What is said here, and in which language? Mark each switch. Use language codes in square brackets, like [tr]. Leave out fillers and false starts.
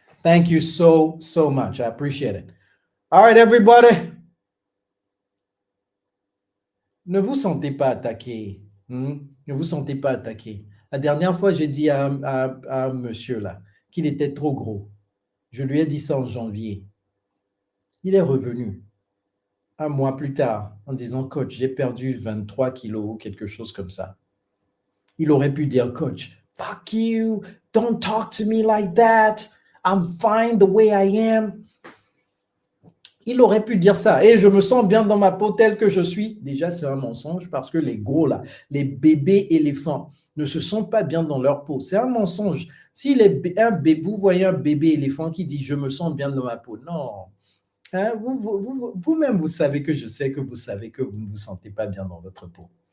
[en] Thank you so much. I appreciate it. All right, everybody. [fr] Ne vous sentez pas attaqué. Ne vous sentez pas attaqué. La dernière fois, j'ai dit à un monsieur là qu'il était trop gros. Je lui ai dit ça en janvier. Il est revenu un mois plus tard en disant, coach, j'ai perdu 23 kilos ou quelque chose comme ça. Il aurait pu dire, [en] coach, fuck you, don't talk to me like that, I'm fine the way I am. [fr] Il aurait pu dire ça. Et je me sens bien dans ma peau telle que je suis. Déjà, c'est un mensonge parce que les gros là, les bébés éléphants ne se sentent pas bien dans leur peau. C'est un mensonge. Si vous voyez un bébé éléphant qui dit « je me sens bien dans ma peau », non. Hein, vous-même, vous savez que je sais que vous savez que vous ne vous sentez pas bien dans votre peau.